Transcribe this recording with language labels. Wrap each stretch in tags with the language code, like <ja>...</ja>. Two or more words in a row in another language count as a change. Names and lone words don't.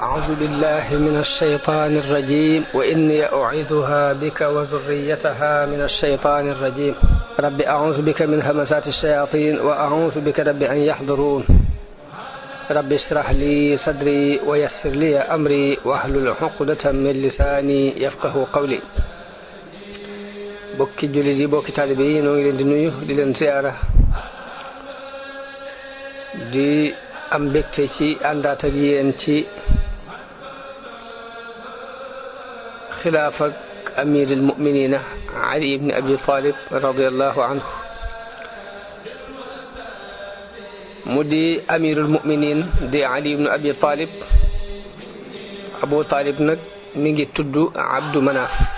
<ar>أعوذ بالله من الشيطان الرجيم وإني أعيذها بك وذريتها من الشيطان الرجيم رب أعوذ بك من همزات الشياطين وأعوذ بك رب أن يحضرون رب اشرح لي صدري ويسر لي أمري واحلل عقدة من لساني يفقه قولي</ar> <wo>bokki jullit yi bokki taalibe yi noo ngi leen di nuyu di leen ziyaara di am mbégte ci àndaat ak yéen ci xilaaf ak</wo> <ar>أمير المؤمنين</ar> <wo>Ali ibn Abi Talib</wo> <ar>رضي الله عنه</ar> <wo>mu di</wo> <ar>أمير المؤمنين</ar> <wo>di Ali ibn Abi Talib Abu Talib nag mi ngi tudd Abdu Manaf</wo>